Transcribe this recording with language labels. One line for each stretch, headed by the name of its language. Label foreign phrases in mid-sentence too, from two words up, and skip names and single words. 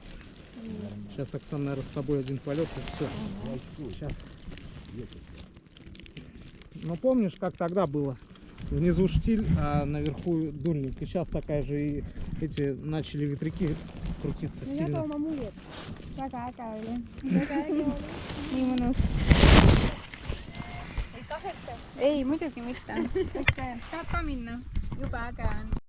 Russian: Сейчас, Оксана, наверное, с тобой один полет и все. Сейчас. Ну помнишь, как тогда было? Внизу штиль, а наверху дульник. И сейчас такая же, и эти начали ветряки крутиться сильно.
Estonian: muljet. Väga äge oli. Väga äge oli. Nii mõnus. Ei kahetse. ei, muidugi mitte. tahad ka minna? Jube äge on.